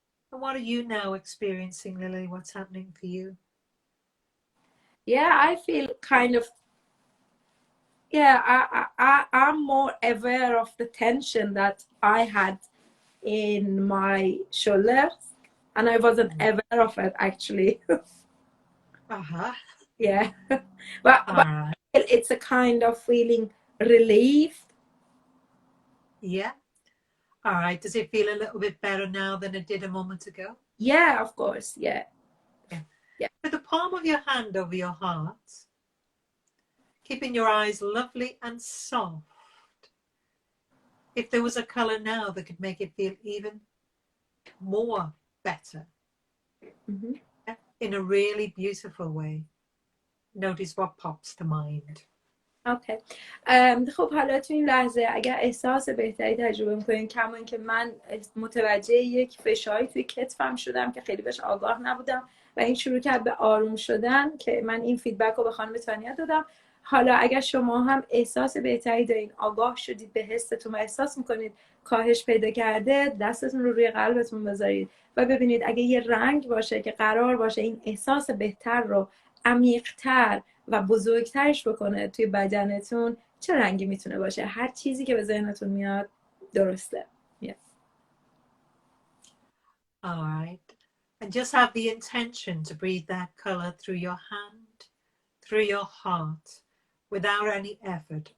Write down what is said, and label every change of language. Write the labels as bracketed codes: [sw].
[en] And what are you now experiencing, Lily? What's happening for you? Yeah, I feel kind of, I'm more aware of the tension that I had in my shoulders, and I wasn't aware of it actually. Yeah, but it's a kind of feeling relieved. Yeah. All right. Does it feel a little bit better now than it did a moment ago? Yeah, of course. Yeah. With the palm of your hand over your heart, keeping your eyes lovely and soft. If there was a color now that could make it feel even more better, in a really beautiful way, notice what pops to mind. Okay. [fa] خب حالا تو این لحظه اگر احساس بهتری تجربه میکنین، کما اینکه من متوجه یک فشاری توی کتفم شدم که خیلی بهش آگاه نبودم و این شروع کرد به آروم شدن که من این فیدبک رو به خانم تانیا دادم. حالا اگر شما هم احساس بهتری دارین، آگاه شدید به حستون و احساس میکنید کاهش پیدا کرده، دستتون رو روی قلبتون بذارید و ببینید اگه یه رنگ باشه که قرار باشه این احساس بهتر رو عمیق‌تر و بزرگترش بکنه توی بدنتون، چه رنگی میتونه باشه؟ هر چیزی که به ذهنتون میاد درسته. [en] All right. And just have the intention to breathe that color through your hand, through your heart, without any effort.